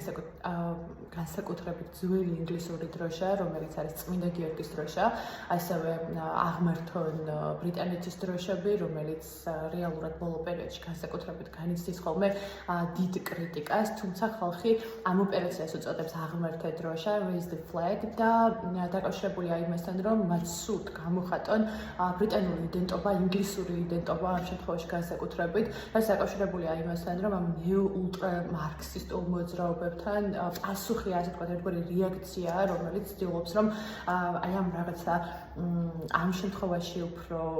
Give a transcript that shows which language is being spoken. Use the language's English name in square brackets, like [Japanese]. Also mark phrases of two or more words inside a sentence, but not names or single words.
[Georgian] განსაკუთრებით ძველი ინგლისური დროშა, რომელიც არის წმინდა გიორგის დროშა, ასევე აღმართონ ბრიტანეთის დროშები, რომელიც რეალურად ბოლო პერიოდში განსაკუთრებით განიცდის ხოლმე დიდ კრიტიკას, თუმცა ხალხი ამ ოპერაციას უწოდებს აღმართე დროშა, [English] raise the flag [Georgian] და დაკავშირებულია იმასთან, რომ მათ სურთ გამოხატონ ბრიტანული იდენტობა, ინგლისური იდენტობა ამ შემთხვევაში განსაკუთრებით, რაც დაკავშირებულია იმასთან, რომ ამ ნეო-ულტრა-მარქსისტულ მოძრაობებთან პასუხი, ასე ვთქვათ, ერთგვარი რეაქცია, რომელიც ცდილობს, რომ აი ამ რაღაცა ამ შემთხვევაში უფრო